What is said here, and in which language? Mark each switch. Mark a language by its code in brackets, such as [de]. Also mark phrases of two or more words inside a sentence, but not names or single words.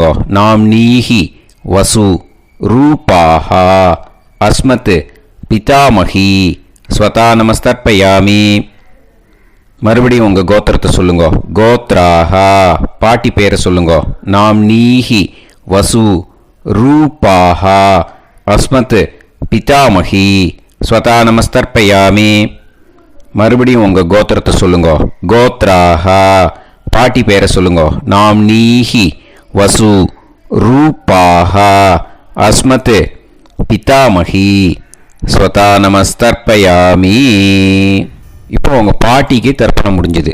[sa] नाम्नीः वसु रूपाः अस्मत् पितामही स्वधा नमस्तर्पयामि. [ta] மறுபடியும் உங்கள் கோத்திரத்தை சொல்லுங்க. கோத்ராஹா பாட்டி பேரை சொல்லுங்க. [sa] नाम्नीः वसु रूपाः अस्मत् पितामही स्वता नमस्तर्पयामि. [ta] மறுபடியும் உங்க கோத்திரத்தை சொல்லுங்க. கோத்ராஹ பாட்டி பேரை சொல்லுங்க. [sa] नाम्नीः वसु रूपाः अस्मत् पितामही स्वधा नमस्तर्पयामि. [ta] இப்போ உங்க பாட்டிக்கு தர்ப்பணம் முடிஞ்சது.